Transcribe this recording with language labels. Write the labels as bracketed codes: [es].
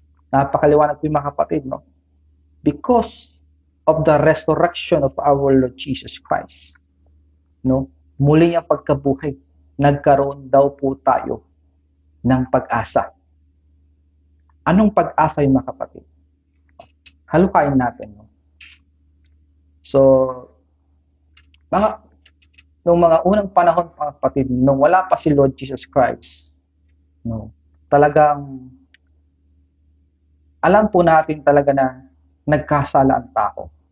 [tl] Napakaliwanag po yung mga kapatid, no? [en] Because of the resurrection of our Lord Jesus Christ, no? [tl] Muli niyang pagkabuhay, nagkaroon daw po tayo ng pag-asa. Anong pag-asa yung mga kapatid? Halukain natin, no? So, nung mga unang panahon, mga kapatid, nung wala pa si Lord Jesus Christ, no, talagang alam po natin talaga na nagkasala ang tao.